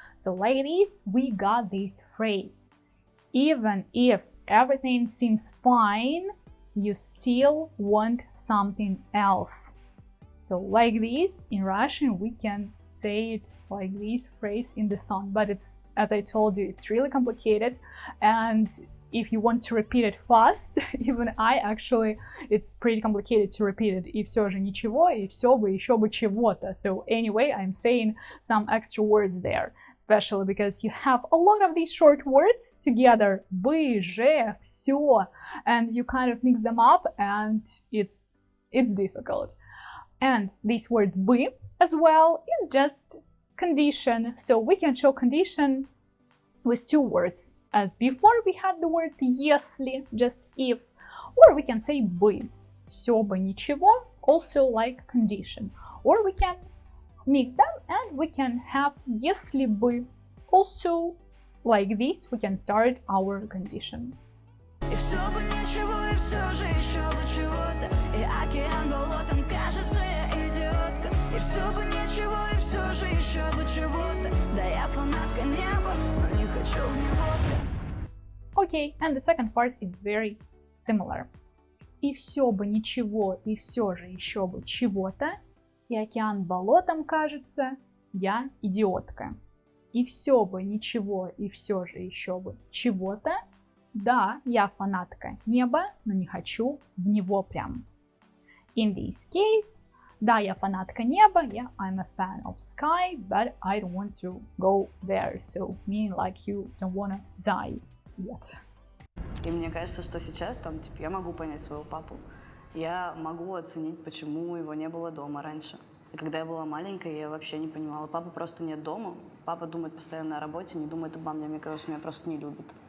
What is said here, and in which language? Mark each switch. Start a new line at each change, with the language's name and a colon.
English: So like this, we got this phrase. Even if everything seems fine, you still want something else. So like this, in Russian, we can say it like this phrase in the song, but it's, as I told you, it's really complicated, and if you want to repeat it fast, even I actually, it's pretty complicated to repeat it.
Russian: И всё же ничего, и всё бы еще бы чего-то.
English: So anyway, I'm saying some extra words there, especially because you have a lot of these short words together, бы, же, всё, and you kind of mix them up, and it's difficult. And this word бы as well is just condition. So we can show condition with two words. As before we had the word если, just if, or we can say бы,
Russian: всё бы ничего,
English: also like condition. Or we can mix them and we can have если бы, also like this we can start our condition.
Russian: И всё бы ничего, и всё же еще бы чего-то, и океан болотом, кажется, я идиотка. И всё бы ничего, и всё же еще бы чего-то, да я фанатка неба, но не хочу в него.
English: Okay, and the second part is very similar.
Russian: И всё бы ничего, и всё же еще бы чего-то, и океан болотом, кажется, я идиотка. И всё бы ничего, и всё же еще бы чего-то, да, я фанатка неба, но не хочу в него прям.
English: In this case,
Russian: да, я фанатка неба,
English: yeah, I'm a fan of sky, but I don't want to go there, so meaning like you don't wanna die yet.
Russian: И мне кажется, что сейчас там, типа, я могу понять своего папу. Я могу оценить, почему его не было дома раньше. И когда я была маленькая, я вообще не понимала. Папы просто нет дома. Папа думает постоянно о работе, не думает обо мне. Мне кажется, меня просто не любит.